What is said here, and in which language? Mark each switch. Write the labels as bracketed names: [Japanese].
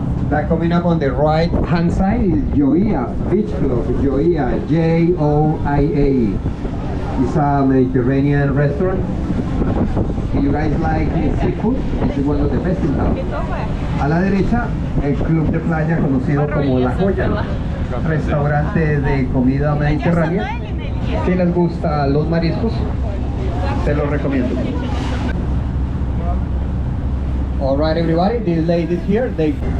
[English] That coming up on the right hand side is Joia Beach Club. Joia, Joia. It's a Mediterranean restaurant. If you guys like seafood, this is one of the best in town. [Spanish] A la derecha, el club de playa conocido como La Joya, restaurante de comida mediterránea. Si les gustan los mariscos, se los recomiendo. [English] All right, everybody, these ladies here, they